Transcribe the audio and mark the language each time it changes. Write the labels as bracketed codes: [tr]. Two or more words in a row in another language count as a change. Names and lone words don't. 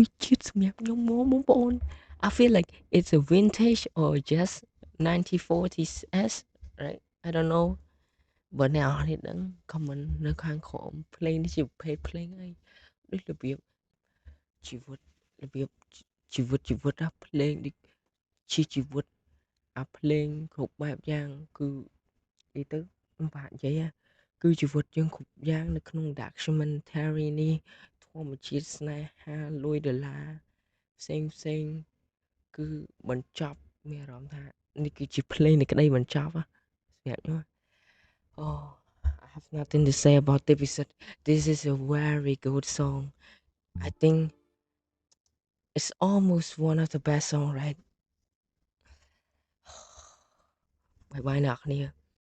[km] ជាតិសម្រាប់ខ្ញុំមកបងប្អូន [en] I feel like it's a vintage or just 1940s right I don't know [km] បើអ្នកនរនេះដឹង comment នៅខាងក្រោម ភ្លេងនេះជាប្រភេទភ្លេងអីដូចរបៀបជីវិតរបៀបជីវិតភ្លេងដូចជាជីវិតអាភ្លេងគ្រប់បែប យ៉ាងគឺនិយាយទៅមិនបាក់និយាយគឺជីវិតយើងគ្រប់យ៉ាងនៅក្នុង documentary នេះធម្មជាតិស្នេហាលុយដុល្លារផ្សេងគឺបញ្ចប់មានអារម្មណ៍ថានេះគឺជាភ្លេងនៃក្តីបញ្ចប់សម្រាប់ខ្ញុំ [en] Oh I have nothing to say about this episode this is a very good song I think it's almost one of the best song right bye bye [km] អ្នកគ្នា